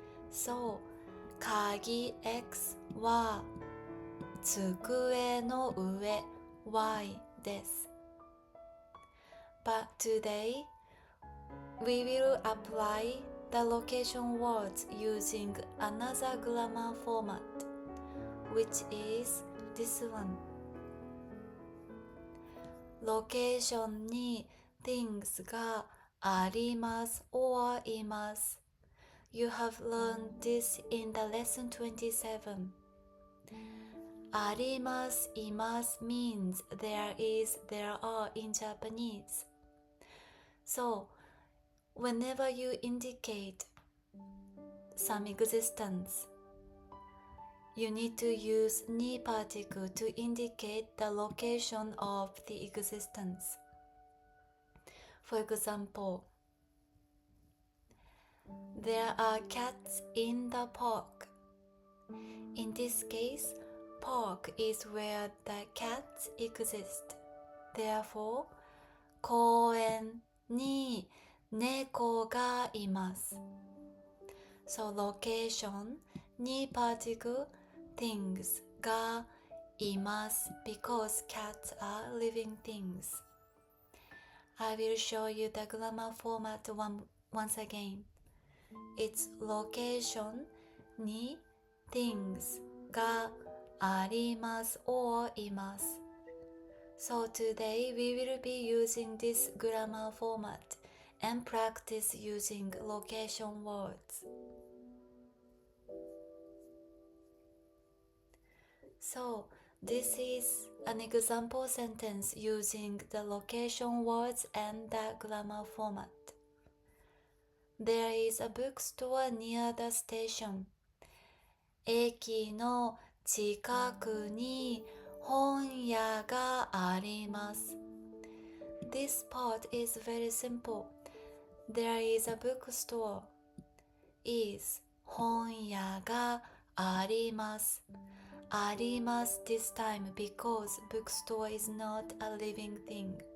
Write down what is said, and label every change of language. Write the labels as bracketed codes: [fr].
[ja] So, 鍵 X は机の上 Y です。 [en] But today, we will apply the location words using another grammar format, which is this one. Location [ja] に [en] things [ja] があります [en] or [ja] います。 [en] You have learned this in the lesson 27. [ja] あります います [en] means there is, there are in Japanese. So, whenever you indicate some existence, you need to use ni particle to indicate the location of the existence. For example, there are cats in the park. In this case, park is where the cats exist. Therefore, [ja] 公園に猫がいます。 [en] So location [ja] に [en] particle things [ja] がいます [en] because cats are living things. I will show you the grammar format once again. It's location [ja] に [en] things [ja] があります [en] or [ja] います。 [en] So today we will be using this grammar format and practice using location words. So, this is an example sentence using the location words and the grammar format. There is a bookstore near the station. [ja] 駅の近くに本屋があります。 [en] This part is very simple. There is a bookstore. is [ja] 本屋があります。 [en] あります this time because bookstore is not a living thing.